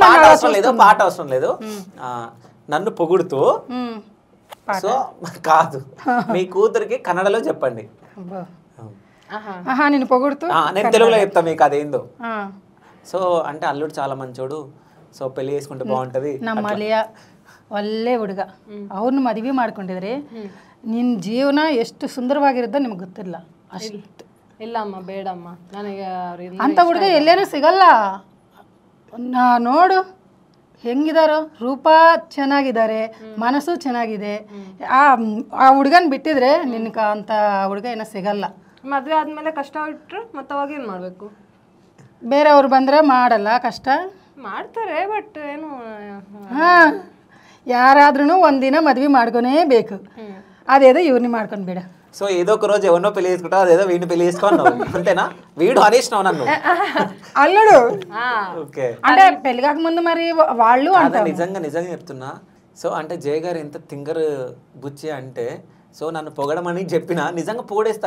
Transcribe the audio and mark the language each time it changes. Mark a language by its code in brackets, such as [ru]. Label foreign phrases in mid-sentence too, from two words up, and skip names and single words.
[te] పాట అవసరం లేదు, పాట అవసరం లేదు. నన్ను పొగుడుతూ సో కాదు, మీ కూతురికి కన్నడలో చెప్పండి. నేను పొగుడుతూ నేను తెలుగులో చెప్తా మీకు అదేందో. సో అంటే అల్లుడు చాలా మంచోడు, సో పెళ్లి చేసుకుంటే ಬಾಗುಂಟది. [kn] ನಮ್ಮ ಅಳಿಯ ಒಳ್ಳೆ ಹುಡುಗ, ಅವ್ರನ್ನ ಮದುವೆ ಮಾಡ್ಕೊಂಡಿದ್ರೆ ನಿನ್ನ ಜೀವನ ಎಷ್ಟು ಸುಂದರವಾಗಿರುತ್ತೋ ನಿಮ್ಗೆ ಗೊತ್ತಿಲ್ಲ. ಅಷ್ಟು ಇಲ್ಲಮ್ಮ ಬೇಡಮ್ಮ, ನನಗೆ ಅಂತ ಹುಡುಗ ಎಲ್ಲೇನೂ ಸಿಗಲ್ಲ. ನೋಡು ಹೆಂಗಿದಾರೋ, ರೂಪ ಚೆನ್ನಾಗಿದ್ದಾರೆ, ಮನಸ್ಸು ಚೆನ್ನಾಗಿದೆ. ಆ ಹುಡುಗನ ಬಿಟ್ಟಿದ್ರೆ ನಿನ್ಗೆ ಅಂತ ಹುಡುಗ ಏನೋ ಸಿಗಲ್ಲ. ಮದುವೆ ಆದ್ಮೇಲೆ ಕಷ್ಟ ಇಟ್ಟರು ಮತ್ತೆ ಅವಾಗ ಏನು ಮಾಡಬೇಕು? ಬೇರೆಯವ್ರು ಬಂದರೆ ಮಾಡಲ್ಲ, ಕಷ್ಟ ಮಾಡ್ತಾರೆ, ಬಟ್ ಏನು ಯಾರಾದ್ರೂ ಒಂದಿನ ಮದ್ವೆ ಮಾಡ್ಕೊನೇಬೇಕು. [te] అదేదో ఇవన్నీ ಮಾಡ್ಕೊಂಡ್ಬೇಡ. సో ఏదో ఒక రోజు ఎవరినో పెళ్లి చేసుకుంటావు, అదేదో వీడిని పెళ్లి చేసుకున్నావు అంతేనా? వీడు అనేసినావు నన్ను అల్లుడు. ఓకే, అంటే పెళ్లి కాకముందు మరి వాళ్ళు అంటే నిజంగా చెప్తున్నా. సో అంటే జయ గారు ఎంత తింగర్ బుచ్చి అంటే, సో నన్ను పొగడమని చెప్పినా నిజంగా పొగడేస్తారు.